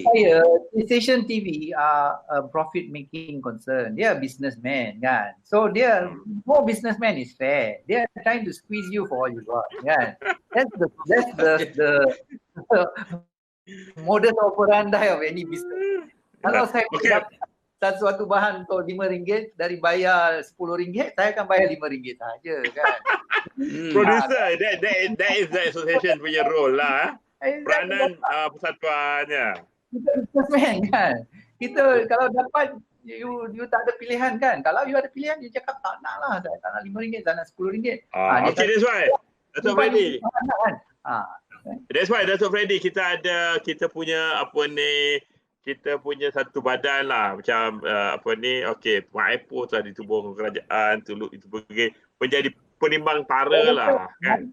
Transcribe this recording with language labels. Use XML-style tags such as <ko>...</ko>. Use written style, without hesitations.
<ms>Bagi saya,</ms> <en>station TV are a profit making concern. Dia businessman kan. So dia more businessman is fair. They are trying to squeeze you for all you got</en> <ms>kan.</ms> <en>That's the modus operandi of any business.</en> <ms>Kalau saya dapat suatu bahan untuk RM5 dari bayar RM10, saya akan bayar RM5 saja kan.</ms> <en>Producer, that is the association punya role lah.</en> <ms>Peranan persatuannya. Kita businessman kan. Kita kalau dapat you tak ada pilihan kan. Kalau you ada pilihan, you cakap tak nak lah. Saya tak nak RM5, tak nak RM10.</ms> <en>Okay, that's why. Datuk Freddy.</en> <ms>Kan?</ms> <en>That's why</en> <ms>Datuk Freddy, kita punya kita punya satu badan lah macam okey, MyIPO telah ditubuhkan kerajaan untuk itu menjadi penimbang tara lah kan.</ms>